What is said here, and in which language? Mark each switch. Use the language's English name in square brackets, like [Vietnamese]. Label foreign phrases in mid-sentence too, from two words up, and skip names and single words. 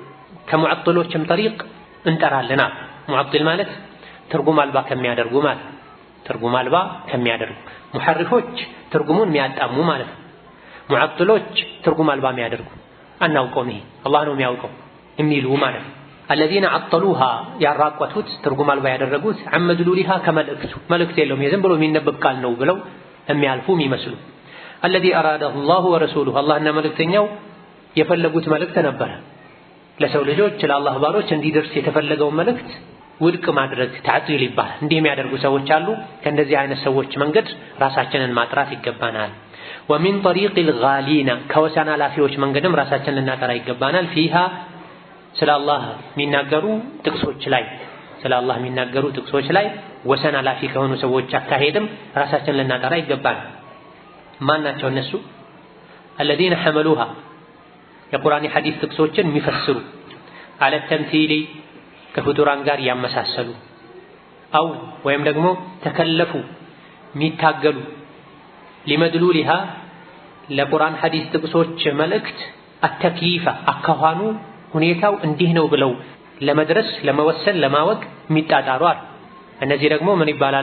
[Amharic] ከሙዐጥሎችም ጠሪቅ እንጠራለና። ሙዐጥል ማለት ትርጉም አልባ ከሚያደርጉ ማለት ትርጉም አልባ ከሚያደርጉ፣ ሙሐሪፎች ትርጉሙን የሚያጣሙ ማለት ነው። ሙዐጥሎች ትርጉም አልባ የሚያደርጉ አናውቀውም ይሄ አላህ ነው የሚያውቀው የሚሉ ማለት ነው። [Arabic] الذين عطلوها [Amharic] ያራቋቱት ትርጉም አልባ ያደረጉት አመድሉሊሃ ከመልእክቱ መልእክት የለውም የዝም ብሎ የሚነበብ ቃል ነው ብለው የሚያልፉ የሚመስሉ [Arabic] الذي أراده الله ورسوله [Amharic] አላህና መልእክተኛው የፈለጉት መልእክት ነበረ። ለሰው ልጆች ለአላህ ባሮች እንዲደርስ የተፈለገው መልእክት ውድቅ ማድረግ ተዕጢል ይባላል። እንዲህ የሚያደርጉ ሰዎች አሉ። ከእንደዚህ አይነት ሰዎች መንገድ ራሳችንን ማጥራት ይገባናል። [Arabic] ومن طريق الغالين [Amharic] ከወሰን አላፊዎች መንገድም ራሳችንን ልናጠራ ይገባናል። فيها ስለ አላህ የሚናገሩ ጥቅሶች ላይ ስለ አላህ የሚናገሩ ጥቅሶች ላይ ወሰን አላፊ ከሆኑ ሰዎች አካሄድም ራሳችንን ልናጠራ ይገባናል። ማን ናቸው እነሱ? [Arabic] الذين حملوها [Amharic] የቁርአን ሐዲስ ጥቅሶችን የሚፈስሩ አለ ተምቲሊ ከፍጡራን ጋር ያመሳሰሉ አው ወይም ደግሞ ተከለፉ የሚታገሉ ሊመድሉሊሃ ለቁርአን ሐዲስ ጥቅሶች መልእክት አተክይፋ አካኋኑ ሁኔታው እንዲህ ነው ብለው ለመድረስ ለመወሰን ለማወቅ የሚጣጣሩ አሉ። እነዚህ ደግሞ ምን ይባላሉ?